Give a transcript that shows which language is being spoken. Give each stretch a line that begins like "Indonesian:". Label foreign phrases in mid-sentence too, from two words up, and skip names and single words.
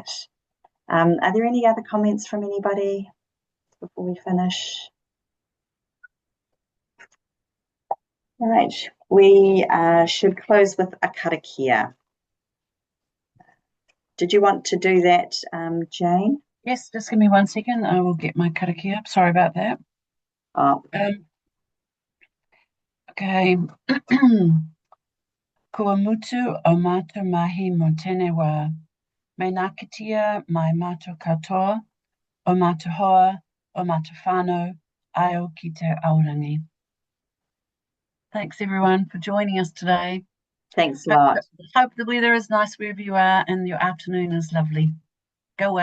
English: Are there any other comments from anybody before we finish? All right, we should close with a karakia. Did you want to do that, Jane? Yes, just give me 1 second. I will get my karakia up. Sorry about that. Oh. Okay.
Māori: Kua mutu o mātou mahi mo tēnei wā. Me nākitia mai mātou katoa, o mātou hoa, o mātou whānau, ai ki te aorangi.
English: Thanks everyone for joining us today. Thanks a lot. Hope the weather is nice wherever you are and your afternoon is lovely. Go well.